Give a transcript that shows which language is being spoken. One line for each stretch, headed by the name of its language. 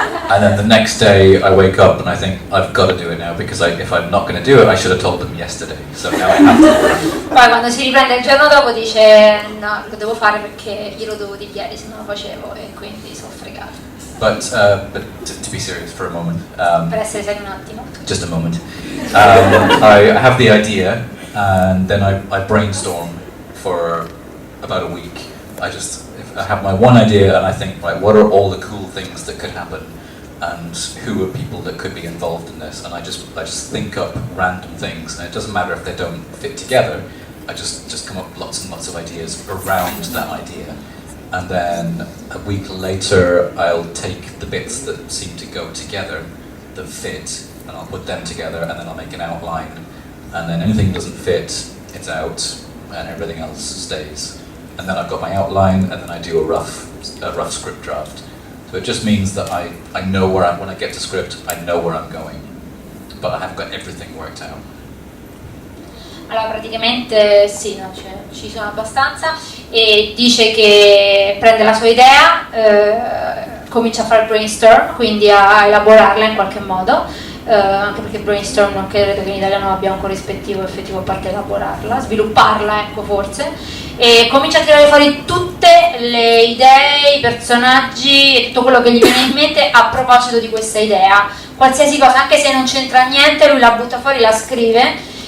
English: And then the next day I wake up and I think I've got to do it now because if I'm not going to do it I should have told them yesterday, so now I have to.
Italian: Poi quando si riprende il giorno dopo dice no, lo devo fare perché glielo devo dire ieri se non lo facevo e quindi sono fregato.
English: But to be serious for a moment,
Italian: Per essere serio un attimo.
English: just a moment, I have the idea and then I brainstorm for about a week. I have my one idea and I think, right, what are all the cool things that could happen and who are people that could be involved in this, and I just think up random things, and it doesn't matter if they don't fit together. I just come up with lots and lots of ideas around that idea, and then a week later I'll take the bits that seem to go together, that fit, and I'll put them together, and then I'll make an outline, and then anything that doesn't fit, it's out, and everything else stays. And then I've got my outline, and then I do a rough script draft. So it just means that I know when I get to script, I know where I'm going, but I haven't got everything worked out.
Italian: Allora praticamente sì, no, ci sono abbastanza, e dice che prende la sua idea, comincia a fare brainstorm, quindi a elaborarla in qualche modo, anche perché brainstorm non credo che in italiano abbia un corrispettivo effettivo a parte elaborarla, svilupparla, ecco, forse, e comincia a tirare fuori tutte le idee, i personaggi e tutto quello che gli viene in mente a proposito di questa idea, qualsiasi cosa, anche se non c'entra niente, lui la butta fuori, la scrive.